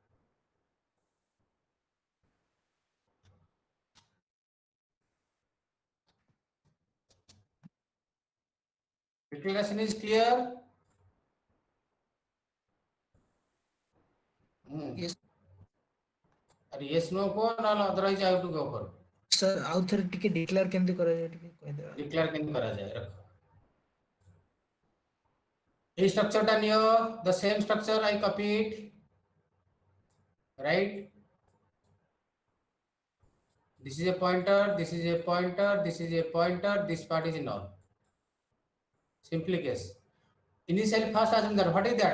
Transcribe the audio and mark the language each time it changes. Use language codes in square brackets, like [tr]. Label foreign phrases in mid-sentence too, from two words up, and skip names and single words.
[en] Declaration is clear? Yes. Yes, no go, no, otherwise I have to go for. Sir, [or] ଆଉ ଥରେ ଟିକେ declare କେମିତି କରାଯାଏ ଟିକେ କହିଦେବା. Declare କେମିତି କରାଯାଏ ରଖ. এই structure ଟା ନିଅ, [en] the same structure I copy it. Right? This is a pointer, this is a pointer, this is a pointer, this part is null. Simply case. Initial first assume that what is that?